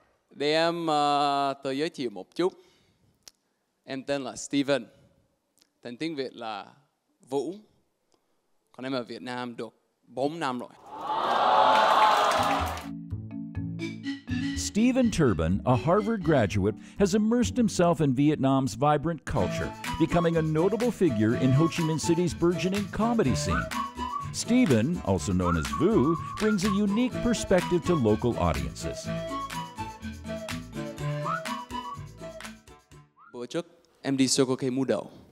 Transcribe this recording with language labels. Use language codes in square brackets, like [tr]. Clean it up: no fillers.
[vi] Để em tự giới thiệu một chút. Em tên là Steven. Tên tiếng Việt là Vũ. Còn em ở Việt Nam được 4 năm rồi. [en] Stephen Turbin, a Harvard graduate, has immersed himself in Vietnam's vibrant culture, becoming a notable figure in Ho Chi Minh City's burgeoning comedy scene. Stephen, also known as Vu, brings a unique perspective to local audiences. [vi] Bữa trước em đi Circle K mua đồ.